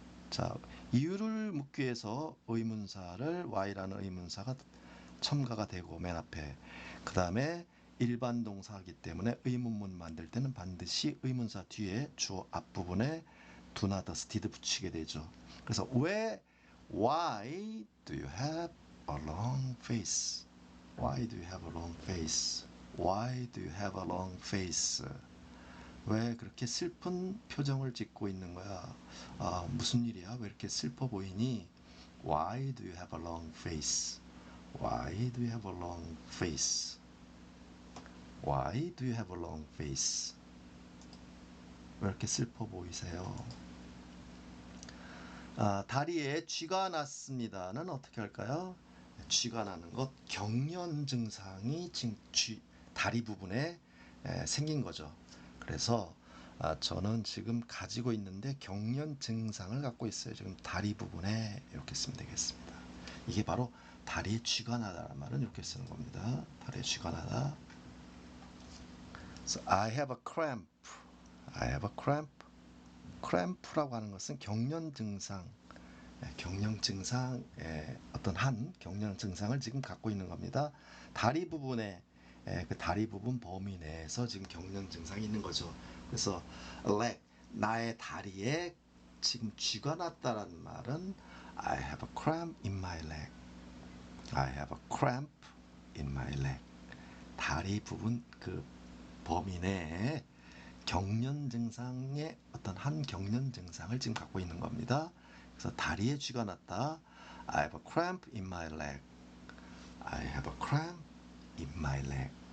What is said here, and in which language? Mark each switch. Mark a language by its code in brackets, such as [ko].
[ko] 자, 이유를 묻기 위해서 의문사를 Y라는 의문사가 첨가가 되고 맨 앞에 그 다음에 일반 동사이기 때문에 의문문 만들 때는 반드시 의문사 뒤에 주어 앞부분에 do나 does, did 붙이게 되죠. 그래서 [en] why do you have a long face? Why do you have a long face? Why do you have a long face? [ko] 왜 그렇게 슬픈 표정을 짓고 있는 거야? 무슨 일이야? 왜 이렇게 슬퍼 보이니? [en] Why do you have a long face? Why do you have a long face? Why do you have a long face? [ko] 왜 이렇게 슬퍼 보이세요? 다리에 쥐가 났습니다는 어떻게 할까요? 쥐가 나는 것, 경련 증상이 지금 다리 부분에 생긴 거죠. 그래서 저는 지금 가지고 있는데 경련 증상을 갖고 있어요. 지금 다리 부분에 이렇게 쓰면 되겠습니다. 이게 바로 다리에 쥐가 나다라는 말은 이렇게 쓰는 겁니다. 다리에 쥐가 나다. [en] So I have a cramp. I have a cramp. [ko] cramp라고 하는 것은 경련 증상, 경련 증상의 어떤 한 경련 증상을 지금 갖고 있는 겁니다. 다리 부분에 그 다리 부분 범위 내에서 지금 경련 증상이 있는 거죠. 그래서 leg 나의 다리에 지금 쥐가 났다라는 말은 [en] I have a cramp in my leg. I have a cramp in my leg. [ko] 다리 부분 그 범위 내에 경련 증상의 어떤 한 경련 증상을 지금 갖고 있는 겁니다. 그래서 다리에 쥐가 났다. [en] I have a cramp in my leg. I have a cramp in my leg.